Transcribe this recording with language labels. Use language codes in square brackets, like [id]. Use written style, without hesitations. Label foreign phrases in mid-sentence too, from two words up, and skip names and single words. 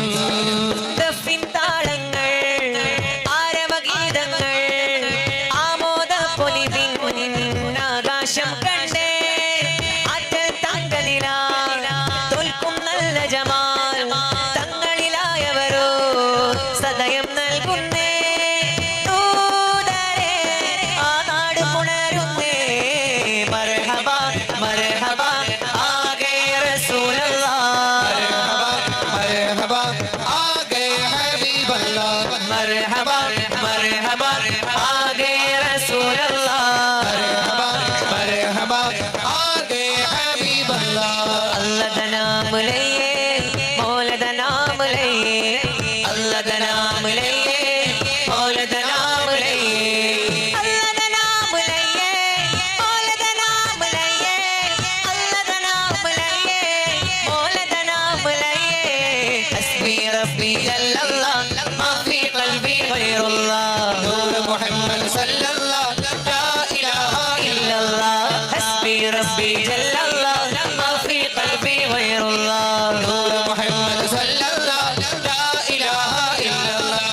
[ml] ദഫിൻ താളങ്ങൾ ആരവഗീതങ്ങൾ ആമോദ പൊലിവിൻ ആകാശം കണ്ടേ, അറ്റൽ തങ്കനില തോൽക്കും നല്ല ജമാൽ, തങ്ങളിലായവരോ സദയം നൽകുന്നേ, ദൂതരെ ആ നാട് പുണരുന്നേ, [ur] مرحبا مرحبا آ گئے رسول اللہ, مرحبا آ گئے حبیب اللہ. مرحبا مرحبا آ گئے رسول اللہ, مرحبا مرحبا آ گئے حبیب اللہ [pa] اللہ دا نام لئیے مولا دا نام لئیے اللہ دا نام لئیے مولا دا نام لئیے اللہ دا نام لئیے مولا دا نام لئیے اللہ دا نام لئیے مولا دا نام لئیے [ar] حسبي ربي جل الله ما في قلبي غير الله نور محمد صلى الله لا إله إلا الله حسبي ربي جل الله ما في قلبي غير الله نور محمد صلى الله لا إله إلا الله